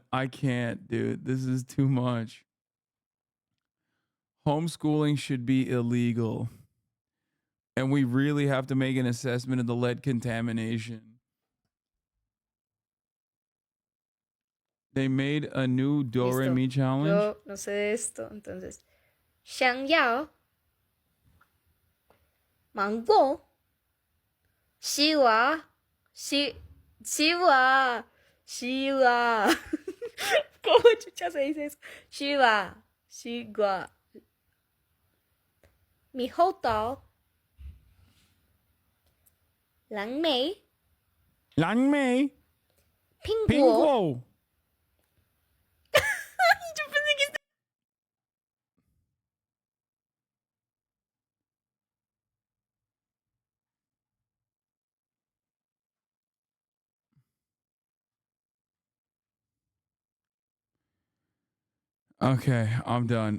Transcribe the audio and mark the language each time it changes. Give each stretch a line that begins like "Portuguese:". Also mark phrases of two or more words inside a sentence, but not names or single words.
English: I can't, dude. This is too much. Homeschooling should be illegal. And we really have to make an assessment of the lead contamination. They made a new Do Re Mi challenge.
Spanish: Yo no sé de esto, entonces.
Chinese: 想要 망고 西瓜
Spanish: ¿Cómo chucha se dice eso?
Chinese: 西瓜 猕猴桃 蓝莓 苹果
Spanish: Yo pensé que
English: Okay, I'm done.